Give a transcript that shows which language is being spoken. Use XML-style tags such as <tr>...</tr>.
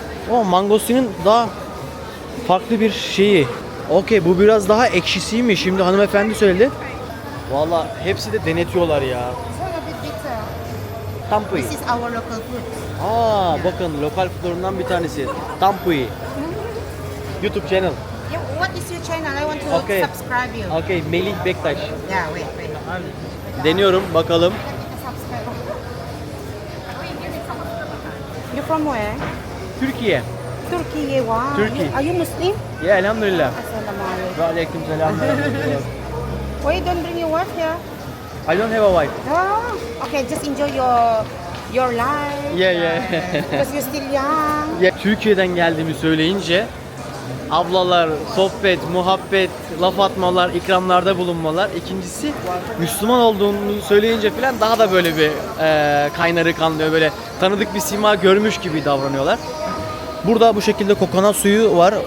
<tr>O mangosinin daha farklı bir şeyi. Okey, bu biraz daha ekşisiymiş. Şimdi hanımefendi söyledi. Valla hepsi de denetiyorlar ya.</tr> <en>It's a bit bitter. Tampui. This is our local food.</en> <tr>Aa bakın</tr> <en>lokal foodlarından</en> <tr>bir tanesi.</tr> <en>Tampui. YouTube channel. Yeah, what is your channel? I want to Okay. subscribe you. Okay, Melih Bektaş. Yeah, wait.</en> <tr>Deniyorum bakalım.</tr> <en>Subscribe. You're from where?</en> <tr>Türkiye.</tr> <en>Turkey. Wow. Turkey. Are you Muslim?</en> <tr>Ya elhamdülillah.</tr> <ar>Assalamualaikum.</ar> <tr>Ve aleyküm selam.</tr> <en>Why you don't bring your wife here? I don't have a wife. Oh, okay. Just enjoy your life. Yeah. Because you're still young.</en> <tr>Ya, Türkiye'den geldiğimi söyleyince ablalar, sohbet, muhabbet, laf atmalar, ikramlarda bulunmalar. İkincisi Müslüman olduğunu söyleyince falan daha da böyle bir kaynarı kanlıyor. Böyle tanıdık bir sima görmüş gibi davranıyorlar. Burada bu şekilde kokonat suyu var.</tr>